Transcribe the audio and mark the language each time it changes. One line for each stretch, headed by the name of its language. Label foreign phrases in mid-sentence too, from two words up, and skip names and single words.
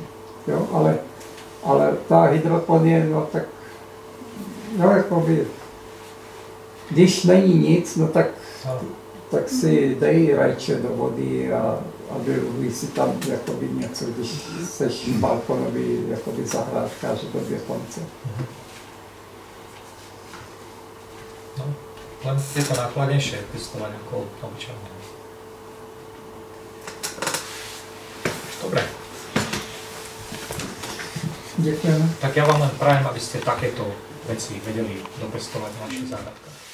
Czech: Jo, ale ta hydroponie, no tak no, jakoby, když není nic, no tak si dej rajče do vody a vyluhuj si tam jakoby něco, když seš balkonový jakoby zahrádkář do 2 konce. No, len je to nákladnější pěstovat jako obyčejné.
Slovak: Dobre.
Czech: Děkujeme.
Slovak: Tak ja vám len prajem, aby ste takéto veci vedeli dopestovať v našich záhradkách.